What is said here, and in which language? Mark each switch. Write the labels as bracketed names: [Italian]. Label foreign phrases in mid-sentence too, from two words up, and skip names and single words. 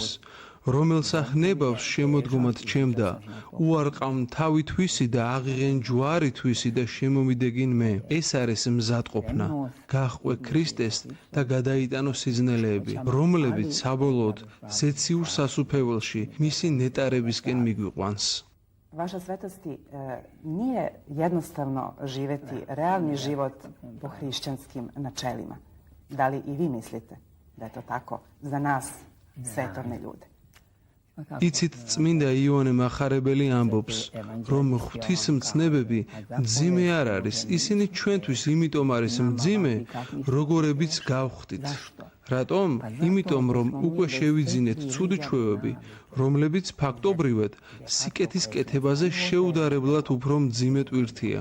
[Georgian] რომელსა ხნებავს შემოდგომად ჩემდა, უარყავ თავი თვისი და აღიღენ ჯვარი თვისი და შემომიდეგინ მე. ეს არის მზადყოფნა. გაჰყვე ქრისტეს და გადაიტანო სიზნელეები, რომლებიც საბოლოოდ ზეციურ სასუფეველში მისი ნეტარებისკენ მიგვიყვანს. [Serbian] Vaša svetosti, nije jednostavno živeti realni život po hrišćanskim načelima. Da li i vi mislite da je to tako za nas, svetovne ljude? [Georgian] იცით, წმინდა იოანე მახარებელი ამბობს, რომ ღვთისმცნებები მძიმე არ არის, ისინი ჩვენთვის იმიტომ არის მძიმე, როგორებიც გავხდით. რატომ? იმიტომ, რომ უკვე შევიძინეთ ცუდი ჩვევები, რომლებიც ფაქტობრივად სიკეთის კეთებაზე შეუდარებლად უფრო მძიმე ტვირთია.